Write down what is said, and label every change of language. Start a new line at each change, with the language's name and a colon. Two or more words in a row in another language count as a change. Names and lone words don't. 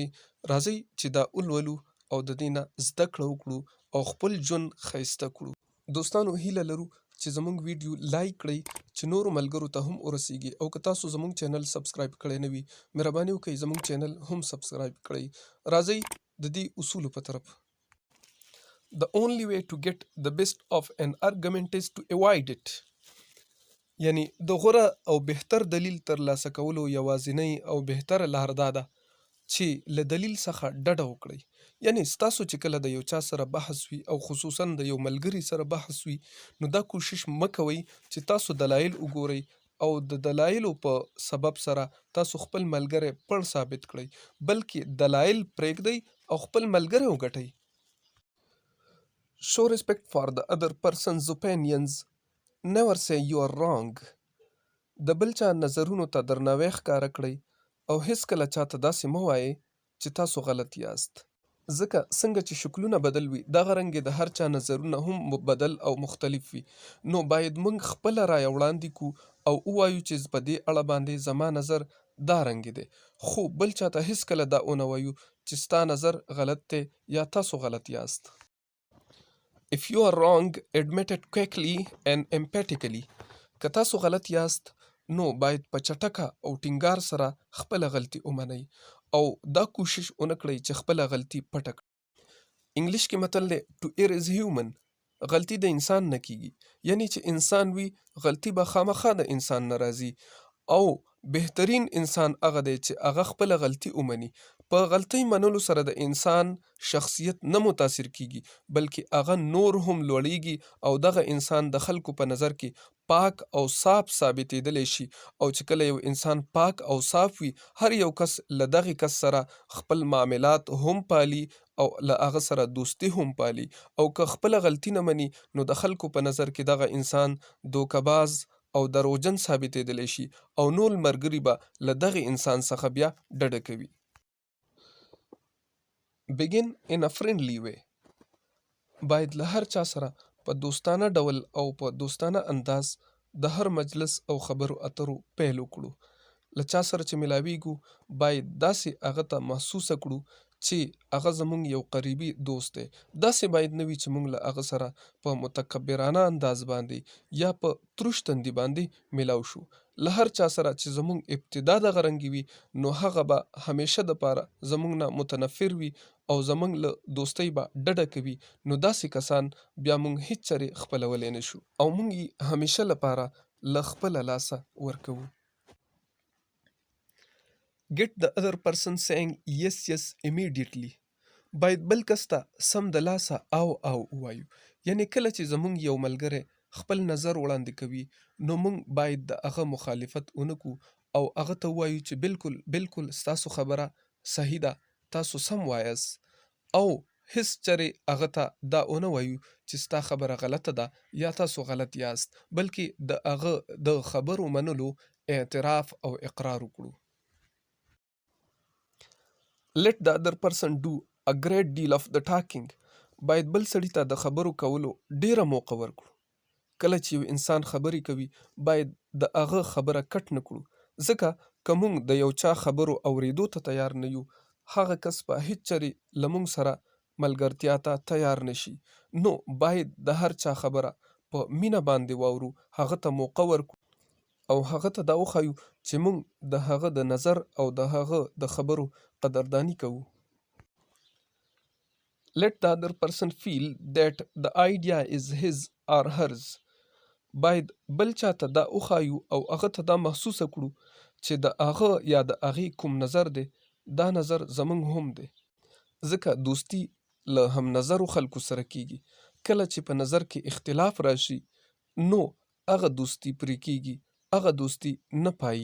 Pashto: راځئ چې دا ولولو او د دې نه زده کړه وکړو او خپل ژوند ښایسته کړو. دوستانو هیله لرو چې زموږ ویډیو لایک کړئ چې نورو ملګرو ته هم ورسیږي، او که تاسو زموږ چینل سبسکرایب کړی نه وي مهرباني وکړئ زموږ چینل هم سبسکرایب کړئ. راځئ د دې اصولو په طرف.
English: The only way to get the best of an argument is to avoid it.
Pashto: یعنی د غوره او بهتر دلیل ترلاسه کولو یوازینۍ او بهتره لار دا ده چې له دلیل څخه ډډه وکړئ. یعنی ستاسو چې کله د یو چا سره بحث وي او خصوصا د یو ملګري سره بحث وي، نو دا کوشش مه کوئ چې تاسو دلایل وګورئ او د دلایلو په سبب سره تاسو خپل ملګری پړ ثابت کړئ، بلکې دلایل پرېږدئ او خپل ملګری وګټئ.
English: Show respect for the other person's opinions. Never say you are wrong.
Pashto: د بل چا نظرونو ته درناوی ښکاره کړئ او هیڅکله چاته داسې مه وایئ چې تاسو غلط یاست. ځکه څنګه چې شکلونه بدل وي دغه رنګې د هر چا نظرونه هم بدل او مختلف وي. نو باید موږ خپله رایه وړاندې کړو او ووایو چې په دې اړه باندې زما نظر دا رنګې دی، خو بل چاته هیڅکله دا ونه وایو چې ستا نظر غلط دی یا تاسو غلط یاست.
English: If you are wrong, admit it quickly and emphatically.
Pashto: که تاسو غلط یاست نو باید په چټکه او ټینګار سره خپله غلطي ومنئ او دا کوشش ونه کړئ چې خپله غلطي پټه کړئ. انګلیش کې متل دی
English: to err is human.
Pashto: غلطي د انسان نه کیږي، یعنی چې انسان وي غلطي به خامخا د انسان نه راځي، او بهترین انسان هغه دی چې هغه خپله غلطي ومني. په غلطۍ منلو سره د انسان شخصیت نه متاثر کیږي بلکې هغه نور هم لوړیږي او دغه انسان د خلکو په نظر کې پاک او صاف ثابتېدلی شي. او چې کله یو انسان پاک او صاف وي هر یو کس له دغه کس سره خپل معاملات هم پالي او له هغه سره دوستي هم پالي، او که خپله غلطي نه مني نو د خلکو په نظر کې دغه انسان دوکه‌باز او دروغجن ثابتېدلی شي او نور ملګري به له دغه انسان څخه بیا ډډه کوي.
English: Begin in a friendly way.
Pashto: باید له هر چا سره په دوستانه ډول او په دوستانه انداز د هر مجلس او خبرو اترو پیل وکړو. له چا سره چې ملاویږو باید داسې هغه ته محسوسه کړو چې هغه زموږ یو قریبي دوست دی. داسې باید نه وي چې موږ له هغه سره په متکبرانه انداز باندې یا په تروش تندي باندې میلاو شو. له هر چا سره چې زموږ ابتدا دغه رنګې وي نو هغه به همیشه دپاره زموږ نه متنفر وي او زموږ له دوستۍ به ډډه کوي. نو داسې کسان بیا موږ هیڅ چرې خپلولی نه شو او موږ یې همیشه لپاره له خپله لاسه ورکوو.
English: Get the other person saying yes yes immediately.
Pashto: باید بل کس ته سم د لاسه او ووایو. یعنی کله چې زموږ یو ملګری خپل نظر وړاندې کوي نو موږ باید د هغه مخالفت ونه کړو او هغه ته ووایو چې بالکل ستاسو خبره صحیح ده، تاسو سم وایاست، او هیڅ چرې هغه ته دا ونه وایو چې ستا خبره غلطه ده یا تاسو غلط یاست، بلکې د هغه د خبرو منلو اعتراف او اقرار وکړو.
English: Let the other person do a great deal of the talking.
Pashto: باید بل سړي ته د خبرو کولو ډیره موقع ورکړو. کله چې یو انسان خبرې کوي باید د هغه خبره کټ نه کړو، ځکه که موږ د یو چا خبرو اوریدو ته تیار نه یو هغه کس به هیڅ چرې له موږ سره ملګرتیا ته تیار نشي. نو باید د هر چا خبره په مینه باندې واورو، هغه ته موقع ورکړو او هغه ته دا وښایو چې موږ د هغه د نظر او د هغه د خبرو قدردانی کوو.
English: Let the other person feel that the idea is his or hers.
Pashto: باید بل چاته دا وښایو او هغه ته دا محسوسه کړو چې د هغه یا د هغې کوم نظر دی دا نظر زموږ هم دی، ځکه دوستي له هم نظرو خلکو سره کیږي. کله چې په نظر کې اختلاف راشي نو هغه دوستي پرې کیږي، هغه دوستي نه پایي.